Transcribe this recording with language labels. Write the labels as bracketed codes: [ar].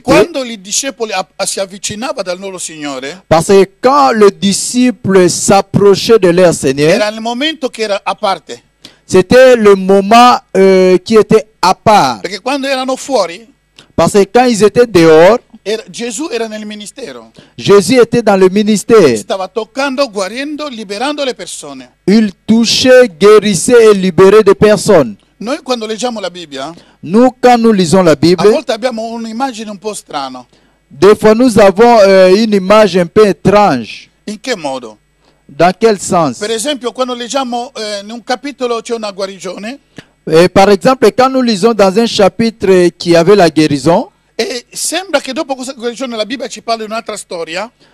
[it] Perché quando i discepoli si avvicinavano dal loro Signore, [fr] parce que quand le disciple s'approchait de leur Seigneur, [it] era il momento che era a parte. [fr] C'était le moment qui était à part. [it] Perché quando erano fuori, [fr] parce que quand ils étaient dehors, [it] Gesù era nel ministero. [fr] Jésus était dans le ministère. [it] Stava toccando, guarendo, liberando le persone. [fr] Il touchait, guérissait et libérait des personnes. [it] Noi quando leggiamo la Bibbia, [fr] nous quand nous lisons la Bible, [it] a volte abbiamo un'immagine un po' strana. [fr] Des fois nous avons une image un peu étrange. [it] In che modo? [fr] Dans quel sens? [it] Per esempio, quando leggiamo in un capitolo c'è una guarigione. [fr] Par exemple, quand nous lisons dans un chapitre qui avait la guérison, [it] e sembra che dopo questa guarigione la Bibbia ci parli di un'altra storia.